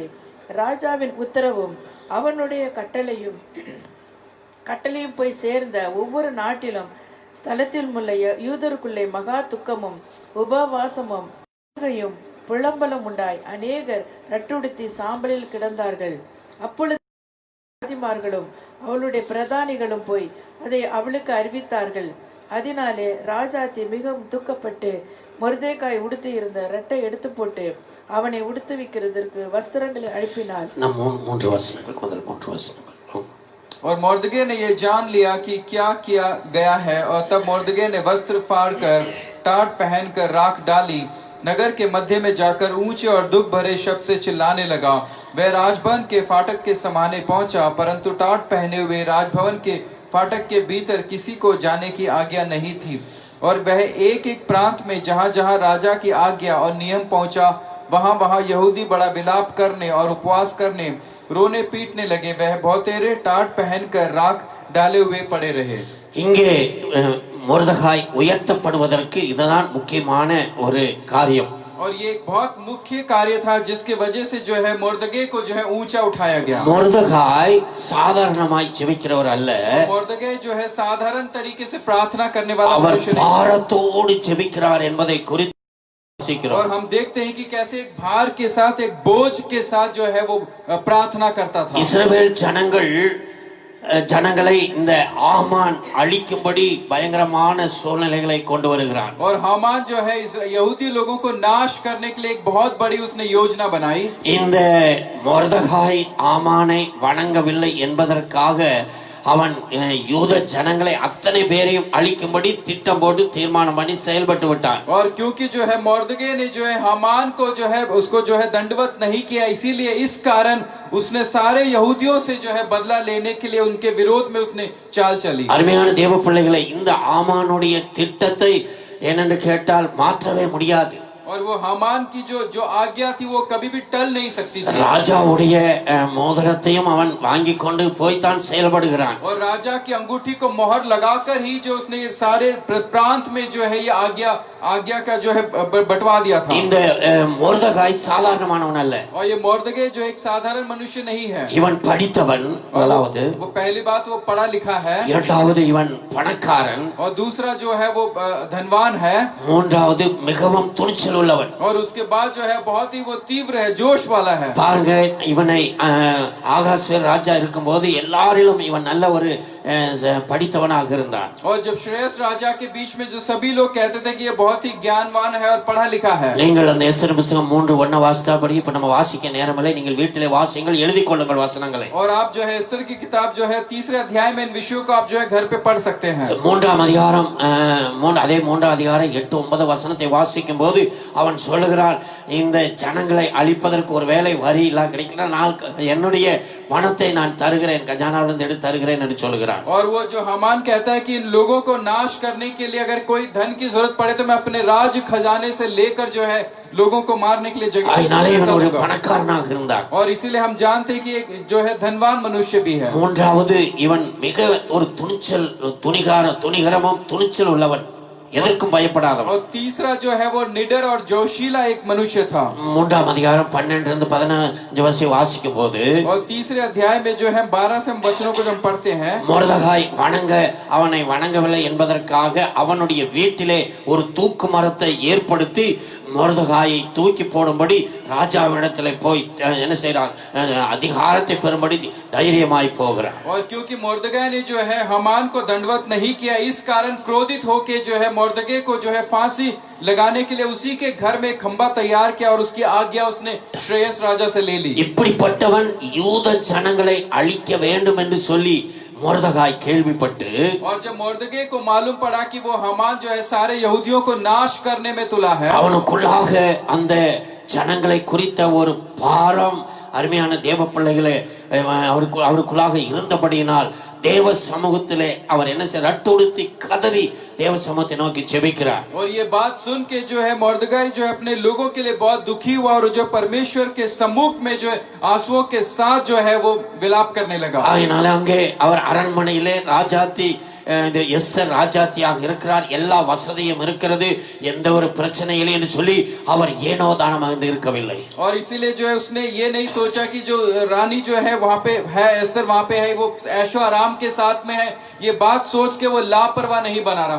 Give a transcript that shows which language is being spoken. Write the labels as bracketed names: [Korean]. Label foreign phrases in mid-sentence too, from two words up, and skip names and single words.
[Tamil] ராஜாவின் உத்தரவும் அவனுடைய கட்டளையும் போய் சேர்ந்த ஒவ்வொரு நாட்டிலும் ஸ்தலத்தில் உள்ள யூதருக்குள்ளே மகா துக்கமும் உபவாசமும் புலம்பலம் உண்டாய் அநேகர் ரட்டுடுத்தி சாம்பலில் கிடந்தார்கள். அப்பொழுது அவளுடைய பிரதானிகளும் போய் அதை அவளுக்கு அறிவித்தார்கள். அதனாலே ராஜாத்தி மிகவும் துக்கப்பட்டு மொர்தேகாய் உடுத்தி இருந்த ரெட்டை எடுத்து போட்டு அவனை உடுத்துவிக்கிறதற்கு வஸ்திரங்களை அனுப்பினார். [Hindi] और मोर्दकै ने ये जान लिया कि क्या किया गया है, और तब मोर्दकै ने वस्त्र फाड़कर टाट पहनकर राख डाली, नगर के मध्य में जाकर ऊंचे और दुख भरे शब्द से चिल्लाने लगा. वह राजभवन के फाटक के समाने पहुंचा, परंतु टाट पहने हुए राजभवन के फाटक के भीतर किसी को जाने की आज्ञा नहीं थी. और वह एक एक प्रांत में जहाँ जहाँ राजा की आज्ञा और नियम पहुंचा, वहाँ वहाँ यहूदी बड़ा विलाप करने और उपवास करने, रोने पीटने लगे. वह बहुतेरे टाट पहनकर राख डाले हुए पड़े रहे. [Tamil] இங்கே மொர்தெகாய் உயர்த்தப்படுவதற்கு இதுதான் முக்கியமான ஒரு காரியம். [Hindi] और ये एक बहुत मुख्य कार्य था जिसके वजह से जो है मोर्दकै को जो है ऊंचा उठाया गया. [Tamil] மொர்தெகாய் சாதாரணமாய் ஜெபிக்கிறவர் அல்ல. [Hindi] मोर्दकै जो है साधारण तरीके से प्रार्थना करने वाला [Tamil] அவர் [Hindi] मनुष्य नहीं. [Tamil] பாரத்தோடு ஜெபிக்கிறார் என்பதை குறித்து வாசிக்கிறோம். [Hindi] और हम देखते हैं कि कैसे एक भार के साथ, एक बोझ के साथ जो है वो प्रार्थना करता था. [Tamil] இஸ்ரவேல் ஜனங்களை இந்த ஆமான் அழிக்கும்படி பயங்கரமான சூழ்நிலைகளை கொண்டு வருகிறான். [Hindi] और हामान जो है इस यहूदी लोगों को नाश करने के लिए एक बहुत बड़ी उसने योजना बनाई. [Tamil] இந்த மொர்தெகாய் ஆமானை வணங்கவில்லை என்பதற்காக அவன் யூத ஜனங்களை அத்தனை பேரையும் அழிக்கும்படி திட்டம் போட்டு தீர்மானம் பண்ணி செயல்பட்டு விட்டான். [Hindi] और क्योंकि जो है मोर्दगे ने जो है हामान को जो है उसको जो है दंडवत नहीं किया, इसीलिए इस कारण उसने सारे यहूदियों से जो है बदला लेने के लिए उनके विरोध में उसने चाल चली. [Tamil] அருமையான தேவ பிள்ளைகளை, இந்த ஆமானுடைய திட்டத்தை என்னென்று கேட்டால் மாற்றவே முடியாது. [Hindi] और वो हामान की जो आज्ञा थी वो कभी भी टल नहीं सकती थी. [Tamil] ராஜாவுடைய மோதிரத்தையும் அவன் வாங்கி கொண்டு போய்தான் செயல்படுகிறான். [Hindi] और राजा की अंगूठी को मोहर लगाकर ही जो उसने सारे प्रांत में जो है ये आज्ञा का जो है बंटवा दिया था. [Tamil] இந்த மொர்தெகாய் சாதாரணமானவன் அல்ல. [Hindi] और ये मोर्दगे जो एक साधारण मनुष्य नहीं है. [Tamil] இவன் படித்தவன், முதலாவது. [Hindi] वो पहली बात वो पढ़ा लिखा है. [Tamil] இரண்டாவது இவன் பணக்காரன். [Hindi] और दूसरा जो है वो धनवान है. [Tamil] மூன்றாவது மிகவும் துணிச்சல் உள்ளவன். [Hindi] और उसके बाद जो है बहुत ही वो तीव्र है, जोश वाला है. [Tamil] பாருங்க, இவனை ஆகாஸ்வேர் ராஜா இருக்கும்போது எல்லாரிலும் இவன் நல்ல ஒரு படித்தவனாக இருந்தான். [Hindi] और जब श्रेयस राजा के बीच में जो सभी लोग कहते थे कि ये बहुत ही ज्ञानवान है और पढ़ा लिखा है. [Tamil] நீங்கள் அந்த எஸ்தர் புத்தகம் 3:1 வாசித்தபடி இப்ப நம்ம வாசிக்க நேரமில்லை, நீங்கள் வீட்டிலே வாசியுங்கள், எழுதி கொள்ளுங்கள் வசனங்களை. [Hindi] और आप जो है एस्तर की किताब जो है 3रे अध्याय में इन विषयों को आप जो है घर पे पढ़ सकते हैं. [Tamil] 3ஆம் அதிகாரம் 3ஆம் அதிகாரம் 8-9 வசனத்தை வாசிக்கும் போது அவன் சொல்லுகிறான், இந்த ஜனங்களை அழிப்பதற்கு ஒரு வேலை வரி எல்லாம் கிடைக்கல, நான் என்னுடைய பணத்தை நான் தருகிறேன், கஜானாவிலிருந்து எடுத்து தருகிறேன் என்று சொல்லுகிறான். [Hindi] और वो जो हामान कहता है कि इन लोगों को नाश करने के लिए अगर कोई धन की जरूरत पड़े तो मैं अपने राज खजाने से लेकर जो है लोगों को मारने के लिए जगह. [Tamil] பணக்காரனாக இருந்தான். [Hindi] और इसीलिए हम जानते हैं कि एक जो है धनवान मनुष्य भी है. [Tamil] மூன்றாவது இவன் மிக ஒரு துணிகரமும் துணிச்சல் உள்ளவன், எதற்கும் பயப்படாதவன். [Hindi] और तीसरा जो है वो निडर और जोशीला एक मनुष्य था. [Tamil] 3ஆம் அதிகாரம் 12-15 வசனம் வாசிக்கும் போது, [Hindi] और 3रे अध्याय में जो है 12 से हम वचनों को जब पढ़ते हैं, [Tamil] மொர்தெகாய் அவனை வணங்கவில்லை என்பதற்காக அவனுடைய வீட்டிலே ஒரு தூக்கு மரத்தை ஏற்படுத்தி மொர்தெகாயை தூக்கி போடும்படி ராஜாவிடத்திலே போய் என்ன செய்றான், அதிகாரத்தை பெறும்படி தைரியமாய் போகிறான். [Hindi] और क्योंकि मोर्दगे ने जो है हामान को दंडवत नहीं किया, इस कारण क्रोधित होके जो है मोर्दगे को जो है फांसी लगाने के लिए उसी के घर में खंबा तैयार किया और उसकी आज्ञा उसने श्रेयस राजा से ले ली. [Tamil] இப்படிப்பட்டவன் யூத ஜனங்களை அழிக்க வேண்டும் என்று சொல்லி மொர்தெகாய் கேள்விப்பட்டு, [Hindi] और जब मोर्दगे को मालूम पड़ा कि वो हामान जो है सारे यहूदियों को नाश करने में तुला है, [Tamil] அவனுக்குள்ளாக அந்த ஜனங்களை குறித்த ஒரு பாரம், அருமையான தேவ பிள்ளைகளே, அவருக்குள்ளாக இருந்தபடியினால் தேவ சமூகத்திலே அவர் என்ன செய்ய ரட்டுடுத்தி கதறி தேவ சமூகத்தை நோக்கி ஜெபிக்கிறார். [Hindi] और ये बात सुन के जो है मोर्दगाई जो है अपने लोगों के लिए बहुत दुखी हुआ और जो परमेश्वर के सम्मुख में जो है आंसुओं के साथ जो है वो विलाप करने लगा. [Tamil] ஆகையால அங்கே அவர் அரண்மனையிலே ராஜாத்தி எஸ்தர் ராஜாத்தியாக இருக்கிறார், எல்லா வசதியும் இருக்கிறது, எந்த ஒரு பிரச்சனையில்லை என்று சொல்லி அவர் ஏனோ தானமாக இருக்கவில்லை. [Hindi] और इसीलिए जो है उसने ये नहीं सोचा कि जो रानी जो है वहाँ पे है, एस्तर वहाँ पे है, वो ऐशो आराम के साथ में है, ये बात सोच के वो लापरवाह नहीं बना रहा.